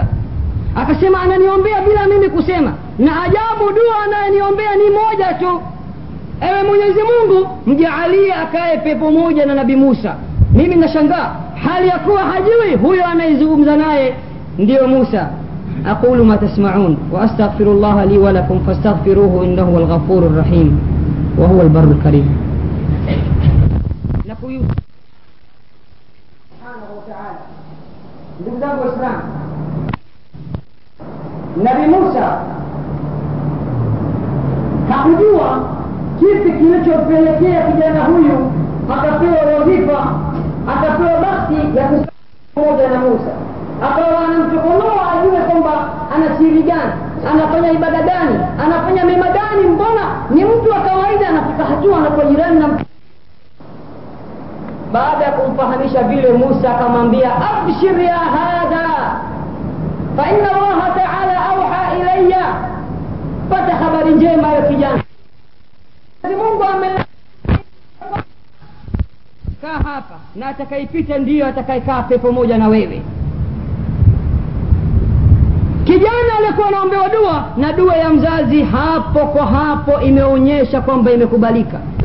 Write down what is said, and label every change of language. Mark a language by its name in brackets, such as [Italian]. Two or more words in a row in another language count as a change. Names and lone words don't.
[Swahili] Akasema, ananiombea bila mimi kusema, na ajabu dua anayoniombea ni moja tu, ewe Mwenyezi Mungu, mjaalie akae pepo moja na Nabii Musa. Mimi nashangaa hali ya kuwa hajui huyo anayezungumza naye ndio Musa. [Arabic] أقول ما تسمعون وأستغفر الله لي ولكم فاستغفروه إنه هو الغفور الرحيم وهو البر الكريم. نقول سبحانه وتعالى [Swahili] ndugu Waislamu, Nabii Musa hakujua kipi kilichopelekea kijana huyu akapewa wadhifa, akapewa bahati ya kusimama pamoja na Musa. Akawa anamchokonoa ajue kwamba ana siri gani, anafanya ibada gani, anafanya mema gani, mbona ni mtu wa kawaida anafika hatua anakuwa jirani na. Baada ya kumfahamisha vile, Musa akamwambia, [Arabic] أبشر يا هذا فإن الله تعالى أوحى إلي, [Swahili] pata habari njema ya kijana, Mungu kaa hapa na atakayepita ndiyo atakayekaa pepo moja na wewe. Kijana alikuwa anaombewa dua, na dua ya mzazi hapo kwa hapo imeonyesha kwamba imekubalika.